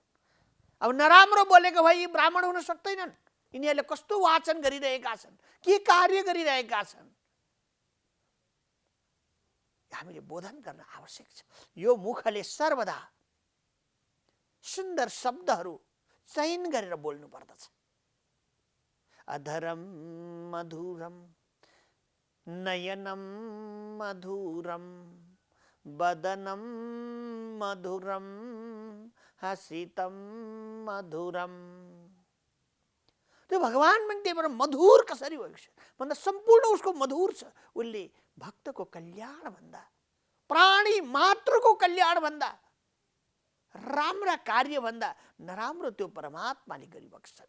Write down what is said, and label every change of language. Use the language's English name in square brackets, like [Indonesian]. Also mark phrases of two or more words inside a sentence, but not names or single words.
[Nepali] अब नराम्रो बोलेको भए यी ब्राह्मण हुन सक्दैनन्। यिनीहरूले कस्तो वाचन गरिरहेका छन्, के कार्य गरिरहेका छन्, हामीले बोधन गर्न आवश्यक छ। यो मुखले सर्वदा सुन्दर शब्दहरू चयन गरेर बोल्नु पर्दछ। [Sanskrit] अधरम मधुरम नयनम मधुरम वदनम मधुरम हसितम मधुरम। [Nepali] त्यो भगवान पनि त्यही भएर मधुर कसरी भएको छ भन्दा सम्पूर्ण उसको मधुर छ। उसले भक्तको कल्याण भन्दा, प्राणी मात्रको कल्याण भन्दा, राम्रा कार्य भन्दा नराम्रो त्यो परमात्माले गरिबक्छन्।